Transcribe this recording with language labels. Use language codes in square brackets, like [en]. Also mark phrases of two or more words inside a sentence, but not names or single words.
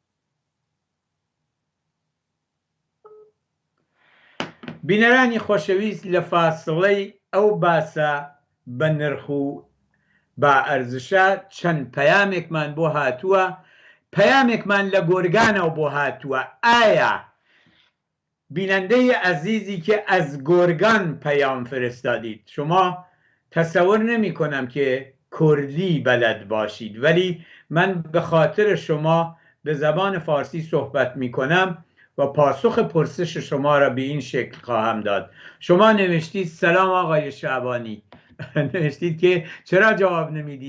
[ckb] بینەرانی خۆشەویست، لە فاسڵەی ئەو باسە بە نرخ و با ئەرزشە چەند پەیامێکمان بۆ هاتووە. پەیامێکمان لە گۆرگانەوە بۆ هاتووە. [fa] ئایا بینەندەی عەزیزی کە ئەز گۆرگان پەیام فرستادید؟ شما تەسەور نمی کنم که کردی بلد باشید، ولی من به خاطر شما به زبان فارسی صحبت می کنم و پاسخ پرسش شما را به این شکل خواهم داد. شما نوشتید سلام آقای شعبانی، نوشتید که چرا جواب نمیدی؟